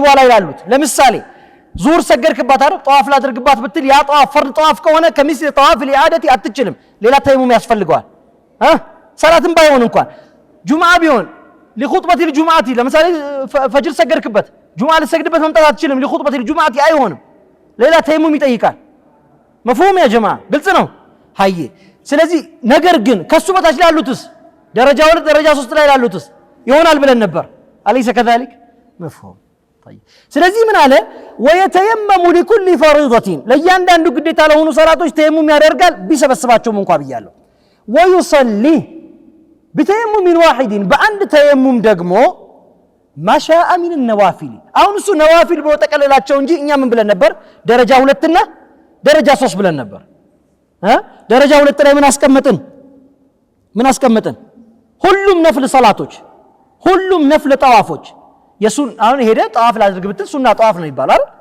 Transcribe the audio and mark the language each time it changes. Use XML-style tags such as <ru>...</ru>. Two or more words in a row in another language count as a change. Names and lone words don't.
<am>ላይ ያሉት ለምሳሌ ዙህር ሰገድክባት አይደል ጠዋፍ ላድርግባት ብትል ያ ጠዋፍ ፈርድ ጠዋፍ ከሆነ ከሚስ ጠዋፍ ለኢዓደቲ አትችልም ሌላ ተየሙም ያስፈልገዋል ሰላትም ባይሆን እንኳን ጁምዓ ቢሆን ለኹጥበቲ الجمعه ለምሳሌ ፈጅር ሰገድክበት ጁምዓ ልሰግድበት መምጣት አትችልም</am> <ar>لخطبة الجمعة</ar> <am>አይሆንም ሌላ ተየሙም ይጠይቃል</am> <ar>مفهوم يا جماعه</ar> <am>ግልጽ ነው ሃይ ስለዚህ ነገር ግን ከሱ በታች ያሉትስ ደረጃ 2 ደረጃ 3 ላይ ያሉትስ ይሆናል ብለን ነበር አለይሰ</am> <ar>كذلك مفهوم طيب</ar> <am>ስለዚህ ምን አለ</am> <ar>ويتيمم لكل فريضه</ar> <am>ለያንዳንዱ ግዴታ ለሆኑ ሰላቶች ተየሙም ያደርጋል ቢሰበስባቸውም እንኳን ብያለሁ</am> <ar>ويصلي بتيمم واحد</ar> <am>በአንድ ተየሙም ደግሞ</am> <ar>ما شاء من النوافل</ar> <am>አሁን እሱ ነዋፊል ብሎ ተቀለላቸው እንጂ እኛ ምን ብለን ነበር ደረጃ 2 እና ደረጃ 3 ብለን ነበር ደረጃ 2 ላይ ምን አስቀመጥን ሁሉም ነፍል ሰላቶች ሁሉም ነፍል ጠዋፎች የሱን አሁን ሄደ ጠዋፍ ላድርግ ብትል ሱና ጠዋፍ ነው ይባላል</am>